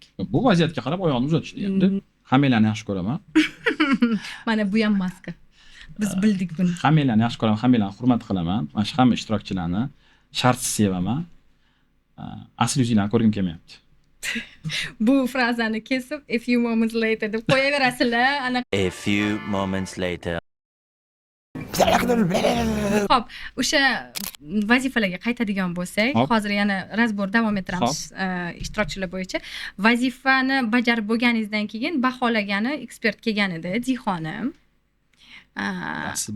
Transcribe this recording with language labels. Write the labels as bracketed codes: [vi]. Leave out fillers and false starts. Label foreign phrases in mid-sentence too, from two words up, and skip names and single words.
[uz] Bu vaziyatga qarab oyoqni uzatish deyapti. Hammalarni yaxshi ko'raman. Mana bu ham maska. Biz bildik buni. Hammalarni yaxshi ko'raman, hammalarni hurmat qilaman. Mana shu hamma ishtirokchilarni shartsiz sevaman. Asli yuzinglarni ko'rgim kelmayapti. Bu frazani kesib, [en] a few moments later [uz] deb qo'yaverasizlar. [en] A few moments later. [uz] Xo'p, o'sha vazifalarga qaytadigan bo'lsak, hozir yana razbor davom ettiramiz ishtirokchilar bo'yicha. Vazifani bajarib bo'lganingizdan keyin baholagani ekspert kelgan edi, Dixonim. Aslida.